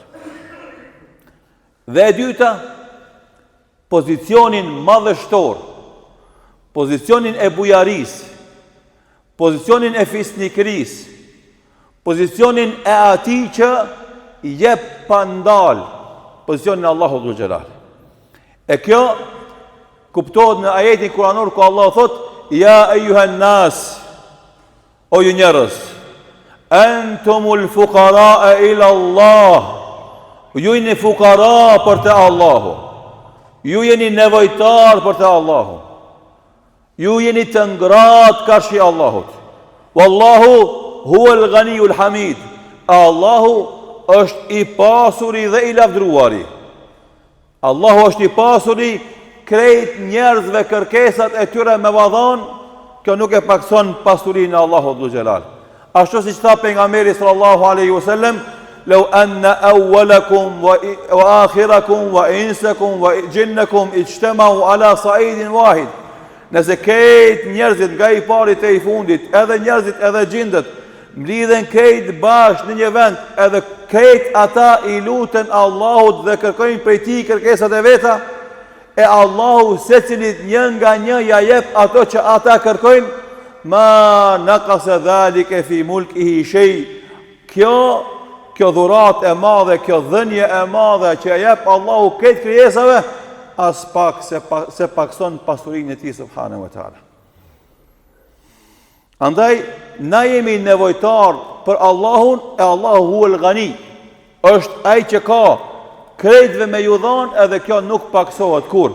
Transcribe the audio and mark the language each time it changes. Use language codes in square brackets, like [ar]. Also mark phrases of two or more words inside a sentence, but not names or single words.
[sq] Dhe e dyta, pozicionin madhështor, pozicionin e bujaris, pozicionin e fisnikëris, pozicionin e atij që jep pa ndal, pozicionin e Allahut Dhul Xhelal. E kjo kuptohet në ajetin kuranor ku Allah thot: [ar] "يا أيها الناس", [sq] o ju njerëz, [ar] "أنتم الفقراء إلى الله", [sq] Ju jeni fukara për te Allahu. Ju jeni nevojtar për te Allahu. Ju jeni të ngrat karshi Allahut. [ar] والله هو الغني الحميد. [sq] Allahu është i pasuri dhe i lavdruari. Allahu është i pasuri, krejt njerëzve kërkesat e tyre me vadhan, kjo nuk e pakson pasurinë e Allahut dhul xhelal. Ashtu siç tha pejgamberi [ar] صلى الله عليه وسلم لو أن أولكم وآخركم وإنسكم وجنكم اجتمعوا على صعيد واحد." [sq] Nëse krejt njerëzit nga i parit e i fundit, edhe njerëzit edhe gjindet, mblidhen krejt bashkë në një vend, edhe krejt ata i luten Allahut dhe kërkojnë prej tij kërkesat e veta, e Allahu secilit një nga një ja jep ato që ata kërkojnë, [ar] ما نقص ذلك في ملكه شيء. [sq] Kjo dhurat e madhe, kjo dhënje e madhe që ja jep Allahu këtë krijesave, as pak se pakson pasurinë e tij [ar] سبحانه وتعالى. [sq] Andaj na jemi nevojtar për Allahun, e Allahu [ar] هو الغني, [sq] është ai që ka krejtve me ju dhanë, edhe kjo nuk paksohet kur.